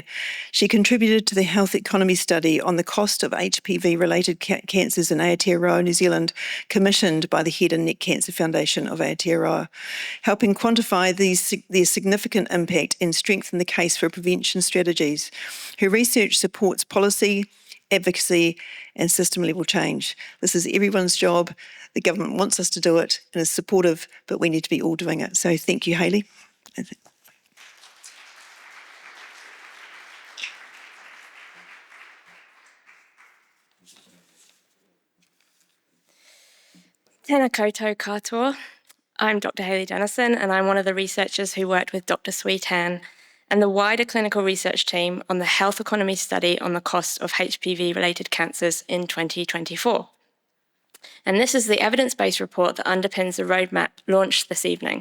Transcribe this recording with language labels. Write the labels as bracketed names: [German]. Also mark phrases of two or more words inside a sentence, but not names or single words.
[English] She contributed to the health economy study on the cost of HPV-related cancers in Aotearoa, New Zealand, commissioned by the Head and Neck Cancer Foundation of Aotearoa, helping quantify their significant impact and strengthen the case for prevention strategies. Her research supports policy, advocacy, and system-level change. This is everyone's job. The government wants us to do it and is supportive, but we need to be all doing it. So thank you, Hayley. [Māori] Tēnā koutou katoa. [English] I'm Dr. Hayley Dennison, and I'm one of the researchers who worked with Dr. Simeon and the wider clinical research team on the health economy study on the cost of HPV-related cancers in 2024. And this is the evidence-based report that underpins the roadmap launched this evening.